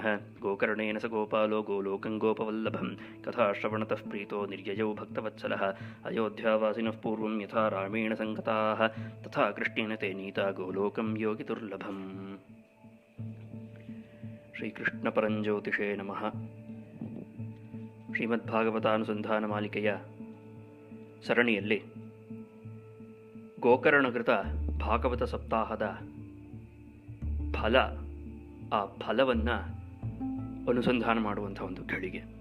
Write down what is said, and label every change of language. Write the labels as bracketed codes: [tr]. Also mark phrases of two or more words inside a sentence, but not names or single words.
[sa] गोकर्णेन स गोपालो गोलोकं गोपवल्लभं कथाश्रवणतः प्रीतो निर्ययौ भक्तवत्सलः। अयोध्यावासिनः पूर्वं यथा रामेण सङ्गताः तथा कृष्णेन ते नीता गोलोकं योगिदुर्लभम्। ಶ್ರೀಕೃಷ್ಣಪರಂಜ್ಯೋತಿಷೇ ನಮಃ. [kn] ಶ್ರೀಮದ್ಭಾಗವತಾನುಸಂಧಾನಮಾಲಿಕೆಯ ಸರಣಿಯಲ್ಲಿ ಗೋಕರ್ಣಕೃತ ಭಾಗವತ ಸಪ್ತಾಹದ ಫಲ, ಆ ಫಲವನ್ನು ಅನುಸಂಧಾನ ಮಾಡುವಂಥ ಒಂದು ಘಳಿಗೆ.